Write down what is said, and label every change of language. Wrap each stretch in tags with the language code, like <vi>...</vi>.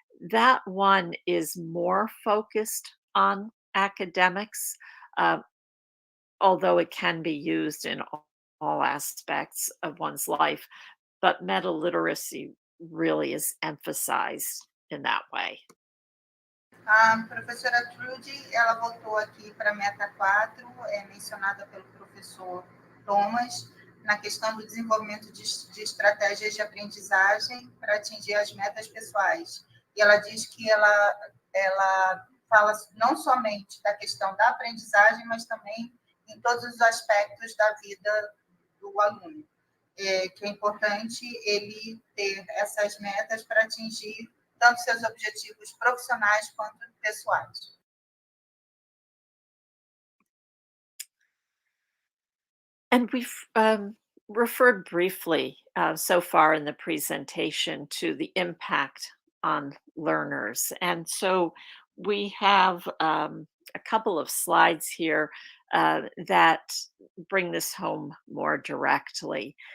<en>That one is more focused on academics, although it can be used in all aspects of one's life. But meta-literacy really is emphasized in that way.</en> <pt>A professora Trudy, ela voltou aqui para a meta 4, mencionada pelo professor Thomas, na questão do desenvolvimento de estratégias de aprendizagem para atingir as metas pessoais. E ela diz que ela fala não somente da questão da aprendizagem, mas também em todos os aspectos da vida do aluno. Que é importante ele ter essas metas para atingir tanto seus objetivos profissionais quanto pessoais.</pt> <en>And we've referred briefly so far in the presentation to the impact on learners. And so we have a couple of slides here that bring this home more directly.</en>